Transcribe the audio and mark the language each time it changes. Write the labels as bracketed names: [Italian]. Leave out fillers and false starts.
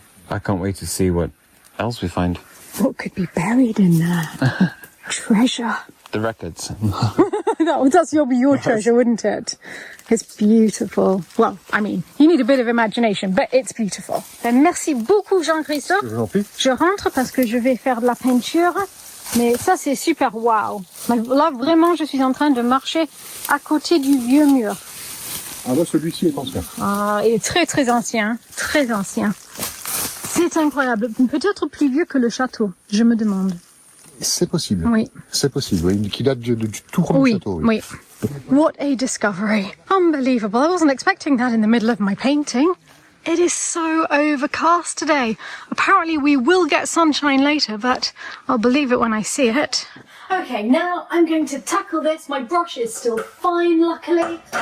[English] I can't wait to see what else we find. What could be buried in there? Treasure. The records. That's your treasure, wouldn't it? It's beautiful. Well, I mean, you need a bit of imagination, but it's beautiful. [French] Ben, merci beaucoup, Jean-Christophe. Je vous en prie. Je rentre parce que je vais faire de la peinture. Mais ça, c'est super wow. Là, vraiment, je suis en train de marcher à côté du vieux mur. Ah, là, celui-ci est ancien. Ah, il est très, très ancien. Très ancien. C'est incroyable. Peut-être plus vieux que le château, je me demande. C'est possible. Oui. C'est possible, oui. Qui date du tout premier château. [English] Oui. What a discovery. Unbelievable. I wasn't expecting that in the middle of my painting. It is so overcast today. Apparently we will get sunshine later, but I'll believe it when I see it. Okay, now I'm going to tackle this. My brush is still fine, luckily.